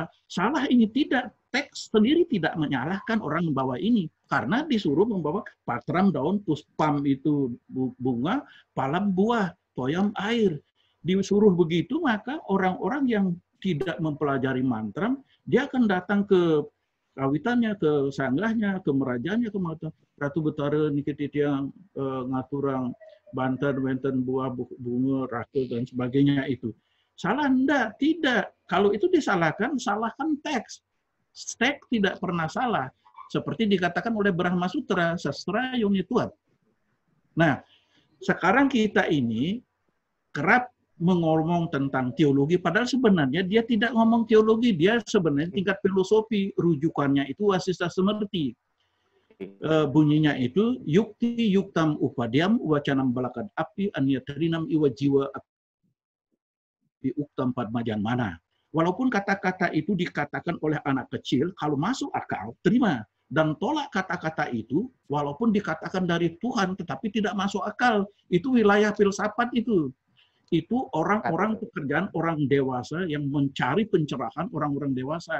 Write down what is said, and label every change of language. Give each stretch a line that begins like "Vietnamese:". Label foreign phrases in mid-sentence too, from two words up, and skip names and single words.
Indonesian: Salah ini tidak. Teks sendiri tidak menyalahkan orang membawa ini. Karena disuruh membawa patram daun, puspam itu bunga, palam buah, toyam air. Disuruh begitu, maka orang-orang yang tidak mempelajari mantra, dia akan datang ke kawitannya, ke sanggahnya, ke merajanya, ke Ratu Betara nikit yang ngaturang Banten, Banten buah, bunga, ratu dan sebagainya itu. Salah enggak? Tidak. Kalau itu disalahkan, salahkan teks. Teks tidak pernah salah. Seperti dikatakan oleh Brahma Sutra,
Sanskrit: sastra yonituat.
Indonesian: Nah, sekarang kita ini kerap mengomong tentang teologi, padahal sebenarnya dia tidak ngomong teologi, dia sebenarnya tingkat filosofi. Rujukannya itu Wasista Semerti. Bunyinya itu
Sanskrit: yukti yuktam upadyam wacanam balakad api anyatrinam iwa jiwa api uktam padmajan mana.
Indonesian: Walaupun kata-kata itu dikatakan oleh anak kecil, kalau masuk akal, terima. Dan tolak kata-kata itu, walaupun dikatakan dari Tuhan, tetapi tidak masuk akal. Itu wilayah filsafat itu. Itu orang-orang pekerjaan orang dewasa yang mencari pencerahan orang-orang dewasa.